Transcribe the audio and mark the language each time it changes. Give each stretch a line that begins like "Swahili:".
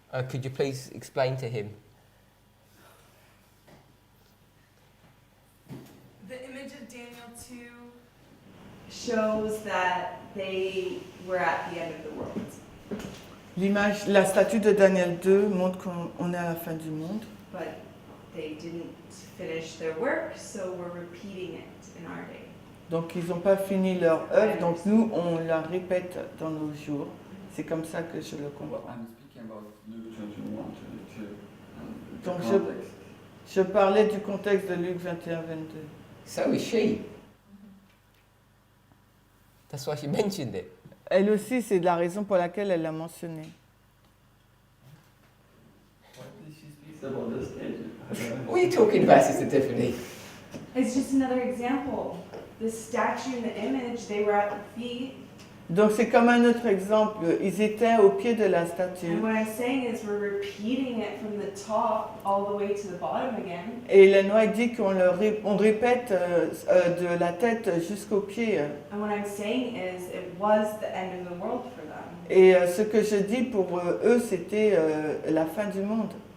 English: Could you please explain to him? The image of Daniel 2 shows that they were at the end of the world.
French: L'image, la statue de Daniel 2 montre qu'on est à la fin du monde.
English: But they didn't finish their work, so we're repeating it in our day.
French: Donc ils n'ont pas fini leur œuvre, donc nous on la répète dans nos jours. C'est comme ça que je le
English: Well,
French: comprends.
English: I'm speaking about Luke 21, 22, and the
French: Donc
English: context.
French: je parlais du contexte de Luc 21, 22.
English: So is she. That's why she mentioned it.
French: Elle aussi, c'est la raison pour laquelle elle l'a mentionné.
English: What did she speak about this stage? What are you talking about, Sister Tiffany? It's just another example. The statue and the image, they were at the feet.
French: Donc c'est comme un autre exemple. Ils étaient au pied de la statue.
English: And what I'm saying is we're repeating it from the top all the way to the bottom again.
French: Et Lenoir dit on répète de la tête jusqu'aux pieds.
English: And what I'm saying is it was the end of the world for them.
French: Et ce que je dis pour eux, c'était la fin du monde.